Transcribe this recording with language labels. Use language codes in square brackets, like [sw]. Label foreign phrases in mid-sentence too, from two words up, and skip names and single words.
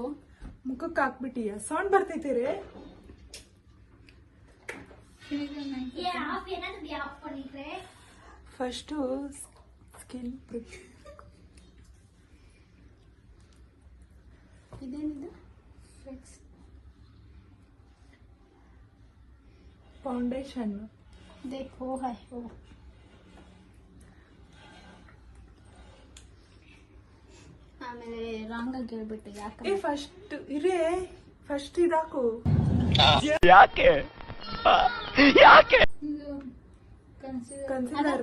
[kn] ಮುಖಕ್ಕೆ ಹಾಕ್ಬಿಟ್ಟಿಯ ಸೌಂಡ್ ಬರ್ತೈತಿ ರೀ. [en] first skin [kn] ಇದೇನಿದು? ಫೌಂಡೇಶನ್. [hi] देखो है वो. [kn] ಆಮೇಲೆ ರಾಂಗ್ ಆಗಿ ಹೇಳ್ಬಿಟ್ಟು ಯಾಕೆ? ಫಸ್ಟ್ ಇರೇ, ಫಸ್ಟ್ ಇದಾಕು. ಯಾಕೆ ಕನ್ಸಿಲರ್